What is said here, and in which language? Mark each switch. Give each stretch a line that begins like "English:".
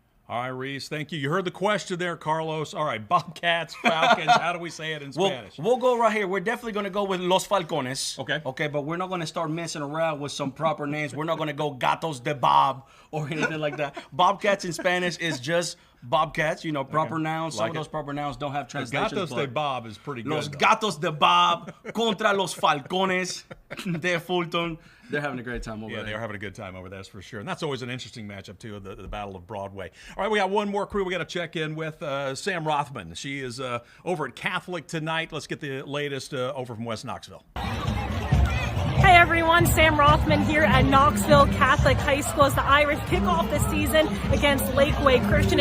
English: All right, Reese, thank you. You heard the question there, Carlos. All right, Bobcats, Falcons, how do we say it in Spanish? We'll go right here. We're definitely going to go with
Spanish: Los Falcones.
English: Okay. Okay, but we're not going to start messing around with some proper names. We're not going to go Gatos de Bob or anything like that. Bobcats in Spanish is just Bobcats, proper nouns. Some of those proper nouns don't have translations. Gatos de Bob is pretty good.
Spanish: Los Gatos de Bob contra Los Falcones de Fulton.
English: They're having a great time over there. Yeah, they're having a good time over there, that's for sure. And that's always an interesting matchup, too, the Battle of Broadway. All right, we got one more crew we got to check in with. Sam Rothman. She is over at Catholic tonight. Let's get the latest over from West Knoxville. Hey everyone, Sam Rothman here at Knoxville Catholic High School as the Irish kick off the season against Lakeway Christian.